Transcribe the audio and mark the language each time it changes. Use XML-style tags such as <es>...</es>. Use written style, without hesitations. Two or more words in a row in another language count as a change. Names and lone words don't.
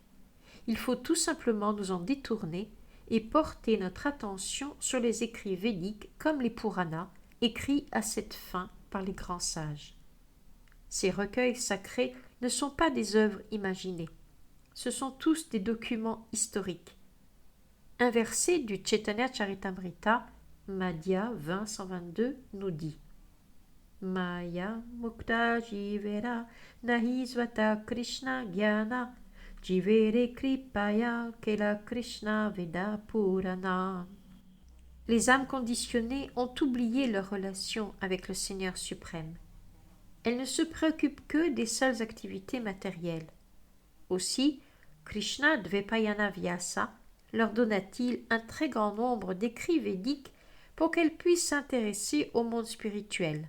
<fr>Il faut tout simplement nous en détourner et porter notre attention sur les écrits védiques comme les Puranas, écrits à cette fin par les grands sages. Ces recueils sacrés ne sont pas des œuvres imaginées. Ce sont tous des documents historiques. Un verset du Chaitanya Charitamrita, Madhya 20-122, nous dit</fr> <bn>মায়া মুক্ত জীবের নাহি স্বতঃ কৃষ্ণ জ্ঞান জীবেরে কৃপায় কেলা কৃষ্ণ বেদ পুরাণ.</bn> <fr>Les âmes conditionnées ont oublié leur relation avec le Seigneur suprême. Elles ne se préoccupent que des seules activités matérielles. Aussi, Krishna Dvepayana Vyasa leur donna-t-il un très grand nombre d'écrits védiques pour qu'elles puissent s'intéresser au monde spirituel.</fr>